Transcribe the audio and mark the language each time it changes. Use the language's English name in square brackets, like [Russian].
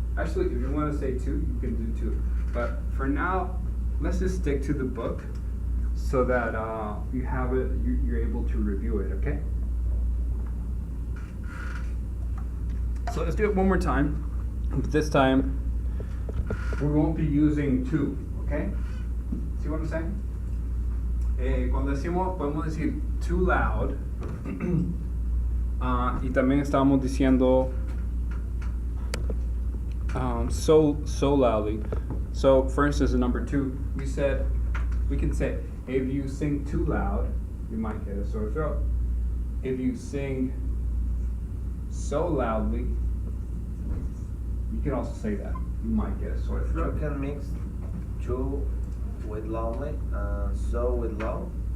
[English] Actually, if you want to say two, you can do two. But for now, let's just stick to the book so that you have it, you're able to review it, okay? So let's do it one more time. But this time, we won't be using to, okay? See what I'm saying? [Spanish] Cuando decimos, podemos decir [English] too loud. [Spanish] Y también estábamos diciendo [English] so loudly. So for instance, in number two, we can say, if you sing too loud, you might get a sore throat. If you sing so loudly, you can also say that. You might get a sore You throat. can mix too with loudly and so with loud.